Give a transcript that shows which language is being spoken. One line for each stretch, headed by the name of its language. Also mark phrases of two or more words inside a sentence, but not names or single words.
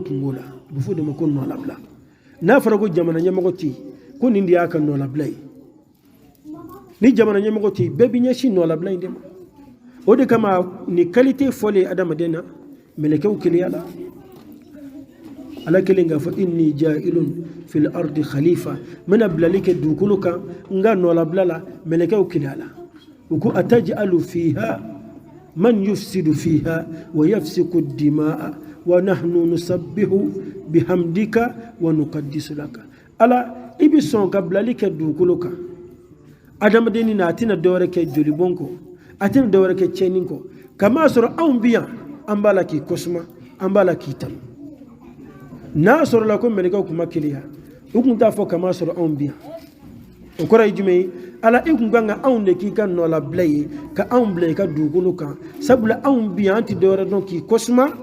Bambara: kungo la a bɛ fɔ o de ma ko nɔ labila n'a fɔra ko jamana ɲɛmɔgɔ tɛ yen ko nin de y'a ka nɔ labila ye ni jamana ɲɛmɔgɔ tɛ yen bɛɛ bɛ ɲɛsin nɔ labila in de ma o de kama ni qualité fɔlen adamaden na mɛlɛkɛw keleya la ala kelen k'a fɔ
Arabic: إني جاعل في الأرض خليفة
Bambara: n bɛna bilali kɛ dugukolo kan n ka nɔlabila la mɛlɛkɛw keleya la u ko
Arabic: أتجعل فيها من يفسد فيها ويسفك الدماء ونحن نسبح بحمدك ونقدس لك
Bambara: ala i bɛ sɔn ka bilali kɛ dugukolo kan adamaden na a tɛna dɔwɛrɛ kɛ jolibɔn kɔ a tɛna dɔwɛrɛ kɛ tiɲɛni kɔ kamaa sɔrɔ anw bi yan an b'a la k'i kɔsuma an b'a la k'i tanu n'a sɔrɔla ko mɛlɛkɛw tun ma keleya u tun t'a fɔ kamaa sɔrɔ anw bi yan o kɔrɔ ye jumɛn ye ala i tun kan ka anw de k'i ka nɔlabila ye ka anw bila i ka dugukolo kan sabula anw bi yan an tɛ dɔwɛrɛ dɔn k'i kɔsuma